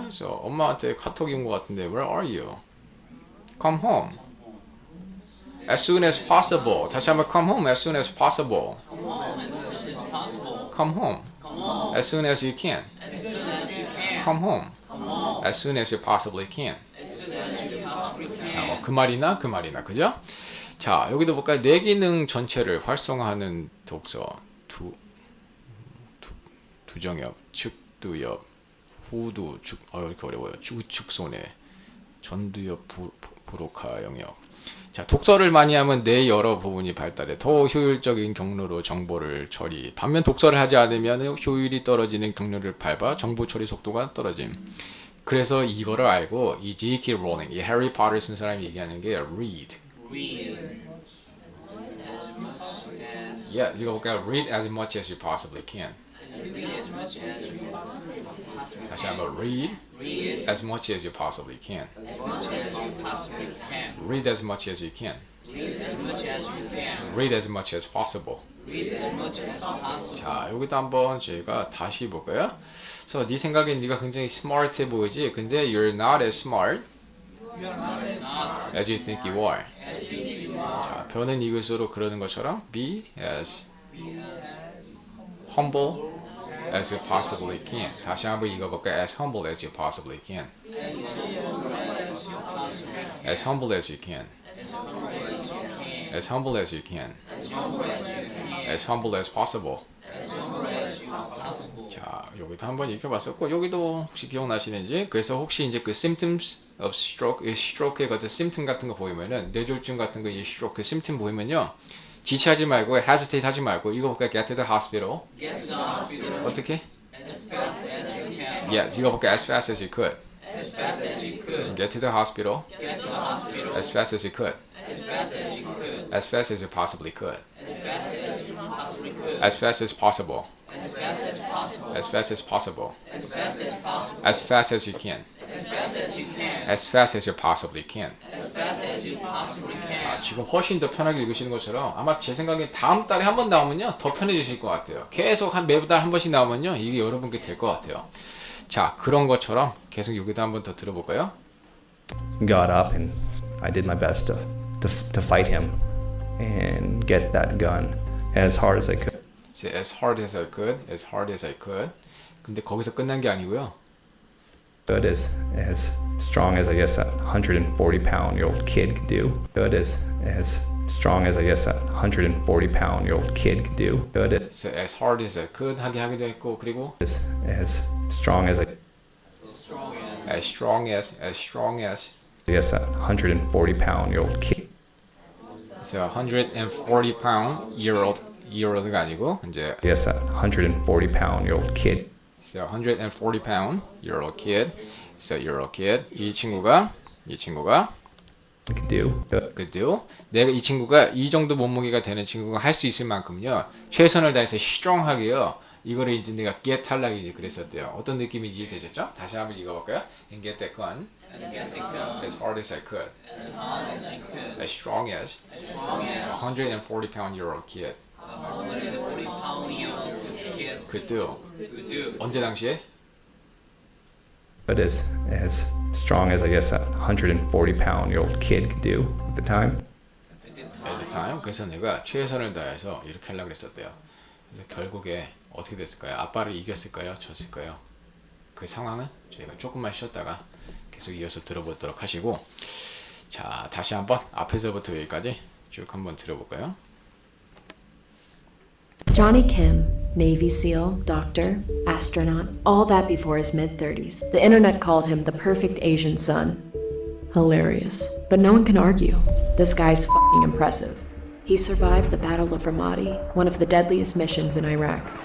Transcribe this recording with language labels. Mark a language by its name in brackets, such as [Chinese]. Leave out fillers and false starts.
[Korean] 그래서 엄마한테 카톡이 온 것 같은데 [English] Where are you? Come home. As soon as possible. [Korean] 다시 한번 [English] come home as soon as possible. Come home. As soon as you can. Come home. As soon as you possibly can. [Korean] 자, 뭐 그 말이나 그죠? 자, 여기도 볼까요? 뇌기능 전체를 활성화하는 독서 두정엽, 측두엽, 후두, 이렇게 어려워요. 우측 손에 전두엽 브로카 영역. 자, 독서를 많이 하면 뇌 여러 부분이 발달해 더 효율적인 경로로 정보를 처리. 반면 독서를 하지 않으면 효율이 떨어지는 경로를 밟아 정보 처리 속도가 떨어짐. 그래서 이거를 알고 이 J.K. Rowling, 이 해리 포터를 쓴 사람이 얘기하는 게 read. Yeah, 읽어볼까요? [English] Read as much as you possibly can. [Korean] 다시 한번 [English] read as much as you possibly can. Read as much as you can. Read as much as possible. [Korean] 자, 여기도 한번 저희가 다시 볼까요? 그래서 네 생각엔 네가 굉장히 smart해 보이지? 근데 [English] you're not as smart as you think you are. [Korean] 자, 변은 이것으로 그러는 것처럼 [English] be as humble as you possibly can. [Korean] 다시 한번 읽어볼까요? [English] As humble as you possibly can. As humble as you can. As humble as you can. As humble as possible. [Korean] 자, 여기도 한번 읽혀봤었고 여기도 혹시 기억나시는지? 그래서 혹시 이제 그 [English] symptoms of stroke, [Korean] stroke의 같은 symptom 같은 거 보이면은 뇌졸중 같은 거 이 stroke 그 symptom 보이면요 지체하지 말고 hesitate 하지 말고 이거 볼까요? [English] Get to the hospital. [Korean] 어떻게? [English] Yeah, [Korean] 이거 볼까요? [English] As fast as you could. Get to the hospital. As fast as you could. As fast as you possibly could. As fast as possible. As fast as possible. As fast as you can. As fast as you possibly can. [Korean] 자, 지금 훨씬 더 편하게 읽으시는 것처럼 아마 제 생각에 다음 달에 한 번 나오면요 더 편해지실 것 같아요. 계속 매달 한 번씩 나오면요 이게 여러분께 될 것 같아요. 자, 그런 것처럼 계속 여기도 한 번 더 들어볼까요? [English] Got up and I did my best to fight him and get that gun as hard as I could. As hard as I could, as hard as I could. [Korean] 근데 거기서 끝난 게 아니고요. [English] Good as strong as I guess a 140-pound-year-old kid could do. Good as strong as I guess a 140-pound-year-old kid could do. Good as hard as I could [Korean] 하기도 했고 그리고 [English] as strong as as strong as I guess a 140-pound-year-old kid. So 140-pound-year-old year old [Korean] 가 아니고 이제 [English] I guess a 140-pound-year-old kid. so 140 pound year old kid. So year old kid. [Korean] 이 친구가 [English] Could do. [Korean] 그죠? 내가 이 친구가 이 정도 몸무게가 되는 친구가 할 수 있을 만큼요 최선을 다해서 strong하게요 이거를 이제 내가 get 하려고 이제 그랬었대요. 어떤 느낌인지 이해되셨죠? 다시 한번 읽어볼까요? [English] And get that gun as hard as I could, as strong as a 140 pound year old kid could do. [Korean] 언제 당시에? [English] But as strong as I guess a 140-pound-year-old kid could do at the time. At the time. [Korean] 그래서 내가 최선을 다해서 이렇게 하려고 그랬었대요. 그래서 결국에 어떻게 됐을까요? 아빠를 이겼을까요? 졌을까요? 그 상황은 저희가 조금만 쉬었다가 계속 이어서 들어보도록 하시고, 자 다시 한번 앞에서부터 여기까지 쭉 한번 들어볼까요? [English] Johnny Kim, Navy SEAL, doctor, astronaut, all that before his mid-30s. The internet called him the perfect Asian son. Hilarious. But no one can argue. This guy's fucking impressive. He survived the Battle of Ramadi, one of the deadliest missions in Iraq.